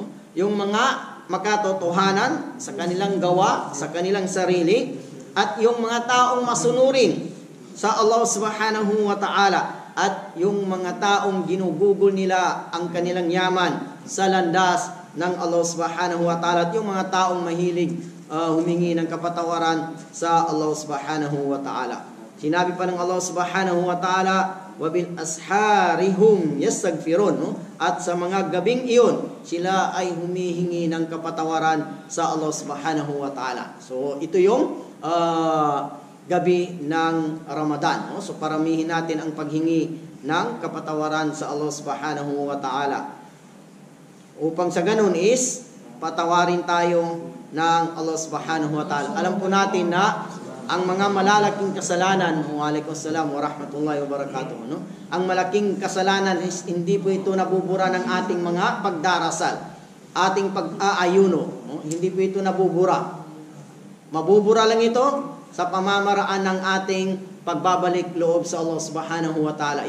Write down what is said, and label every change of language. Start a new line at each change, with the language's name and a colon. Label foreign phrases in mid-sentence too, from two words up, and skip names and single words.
Filipino: Yung mga makatotohanan sa kanilang gawa, sa kanilang sarili, at yung mga taong masunurin sa Allah
Arabic: سبحانه وتعالى,
Filipino: at yung mga taong ginugugol nila ang kanilang yaman sa landas ng Allah
Arabic: سبحانه وتعالى,
Filipino: at yung mga taong mahilig humingi ng kapatawaran sa Allah
Arabic: سبحانه وتعالى.
Filipino: Sinabi pa ng Allah
Arabic: سبحانه وتعالى, وبالأسحار هم يستغفرون,
Filipino: no? At sa mga gabing iyon, sila ay humihingi ng kapatawaran sa Allah
Arabic: سبحانه وتعالى.
Filipino: So ito yung gabi ng Ramadan, no? So paramihin natin ang paghingi ng kapatawaran sa Allah
Arabic: سبحانه وتعالى.
Filipino: Upang sa ganun is patawarin tayo ng Allah
Arabic: سبحانه وتعالى.
Filipino: Alam po natin na ang mga malalaking kasalanan,
Arabic: وعليكم السلام ورحمة الله وبركاته,
Filipino: no? Ang malaking kasalanan is hindi po ito nabubura ng ating mga pagdarasal, ating pag-aayuno, no? Hindi po ito nabubura. Mabubura lang ito sa pamamaraan ng ating pagbabalik loob sa Allah
Arabic: سبحانه وتعالى.